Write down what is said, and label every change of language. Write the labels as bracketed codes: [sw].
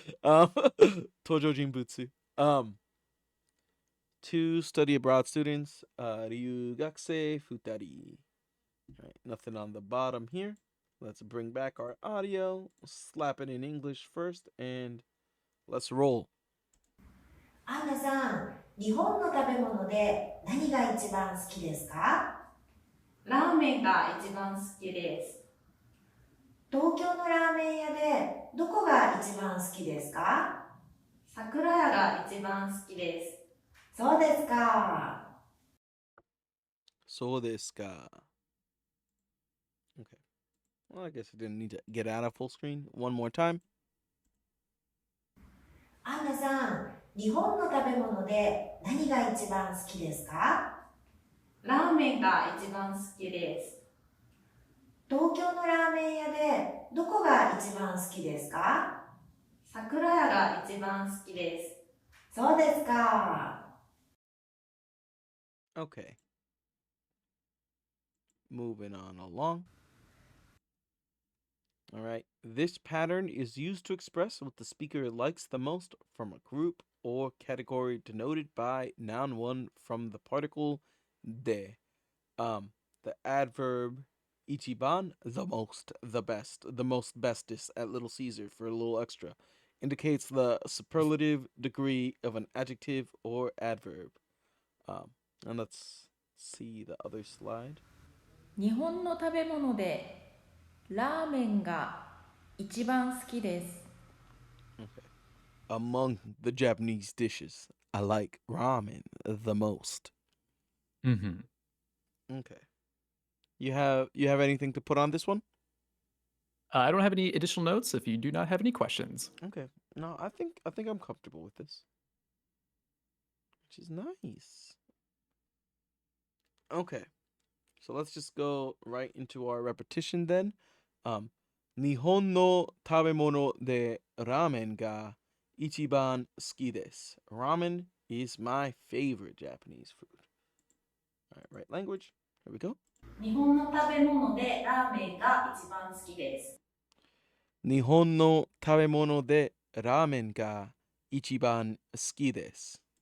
[en] Um, [ja] tojo jinbutsu. [en] Um, two study abroad students. [ja] Ryugakse futari. [en] All right, nothing on the bottom here. Let's bring back our audio, slap it in English first, and let's roll. [ja] アンナさん、日本の食べ物で何が一番好きですか？ラーメンが一番好きです。東京のラーメン屋でどこが一番好きですか？桜屋が一番好きです。そうですか。 [en] So this guy. Okay. Well, I guess I didn't need to get out of full screen. One more time. [ja] アンナさん、日本の食べ物で何が一番好きですか？ラーメンが一番好きです。東京のラーメン屋でどこが一番好きですか？桜屋が一番好きです。そうですか。 [en] Okay. Moving on along. All right. This pattern is used to express what the speaker likes the most from a group or category denoted by noun one from the particle de. The adverb ichiban, the most, the best, the most bestest at Little Caesar for a little extra, indicates the superlative degree of an adjective or adverb. And let's see the other slide. [ja] 日本の食べ物でラーメンが一番好きです。 [en] Okay. Among the Japanese dishes, I like ramen the most. Mm-hmm. Okay. You have anything to put on this one? I don't have any additional notes if you do not have any questions. Okay. No, I think I'm comfortable with this. Which is nice. Okay. So let's just go right into our repetition then. [ja] Nihon no tabemono de ramen ga ichiban suki desu. [en] Ramen is my favorite Japanese food. All right, right language. Here we go. [ja] 日本の食べ物でラーメンが一番好きです。日本の食べ物でラーメンが一番好きです。